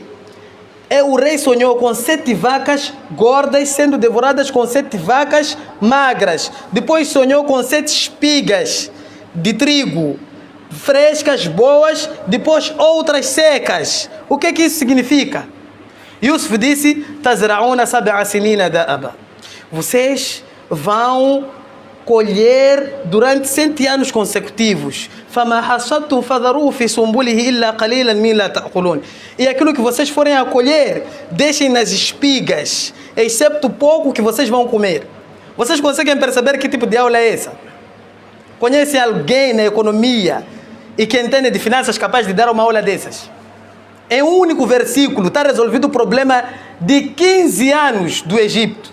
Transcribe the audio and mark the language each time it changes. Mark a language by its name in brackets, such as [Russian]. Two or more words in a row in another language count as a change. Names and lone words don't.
[Portuguese] O rei sonhou com 7 vacas gordas sendo devoradas com 7 vacas magras. Depois sonhou com 7 espigas de trigo frescas, boas, depois outras secas. O que isso significa? Yusuf disse: [Arabic] تزرعون سبع سنين دأبا. [Portuguese] Vocês vão colher durante 100 anos consecutivos. [Arabic] فَمَا حَصَدْتُمْ فَذَرُوهُ فِي سُنْبُلِهِ إِلَّا قَلِيلًا مِّمَّا تَأْكُلُونَ. [Portuguese] E aquilo que vocês forem a colher, deixem nas espigas, excepto pouco que vocês vão comer. Vocês conseguem perceber que tipo de aula é essa? Conhecem alguém na economia e que entende de finanças capaz de dar uma aula dessas? Em um único versículo está resolvido o problema de 15 anos do Egito.